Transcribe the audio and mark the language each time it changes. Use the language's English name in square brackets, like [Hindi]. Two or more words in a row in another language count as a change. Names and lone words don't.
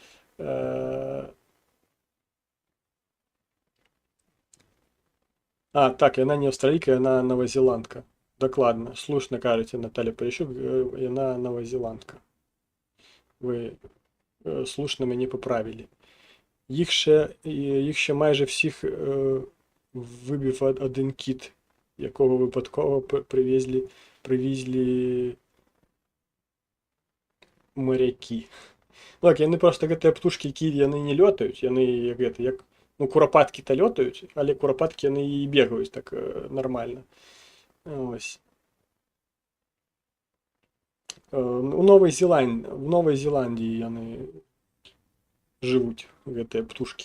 [Belarusian] А, так, яна не аўстралійка, яна новазеландка. Дакладна, слушна кажаце, Наталя Поліщук, яна новазеландка. Вы слушна мяне паправілі. [Ukrainian] Їх ще майже всіх вибив один кіт, якого випадково привезли моряки. [Belarusian] Так, яны просто гэтыя птушкі, які яны не лётаюць, яны як ну, курапаткі-то лётаюць, але курапаткі яны і бегаюць так нормально. Ось. У Новай Зеландіі яны жывуць, гэтыя птушкі.